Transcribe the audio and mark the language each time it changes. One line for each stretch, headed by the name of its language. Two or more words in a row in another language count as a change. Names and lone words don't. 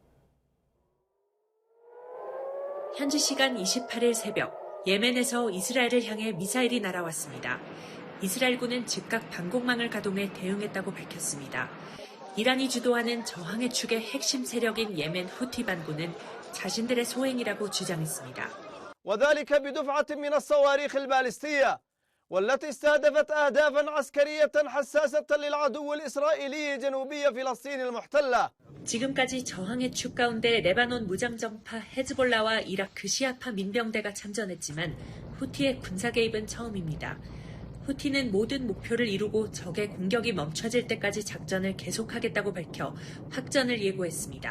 Korean: 현지 시간 28일 새벽, 예멘에서 이스라엘을 향해 미사일이 날아왔습니다. 이스라엘군은 즉각 방공망을 가동해 대응했다고 밝혔습니다. 이란이 주도하는 저항의 축의 핵심 세력인 예멘 후티 반군은 자신들의 소행이라고 주장했습니다.
Arabic: وذلك بدفعة من الصواريخ البالستية والتي استهدفت أهدافا عسكرية حساسة للعدو الإسرائيلي جنوبي فلسطين المحتلة.
Korean: 지금까지 저항의 축 가운데 레바논 무장정파 헤즈볼라와 이라크 시아파 민병대가 참전했지만 후티의 군사 개입은 처음입니다. 후티는 모든 목표를 이루고 적의 공격이 멈춰질 때까지 작전을 계속하겠다고 밝혀 확전을 예고했습니다.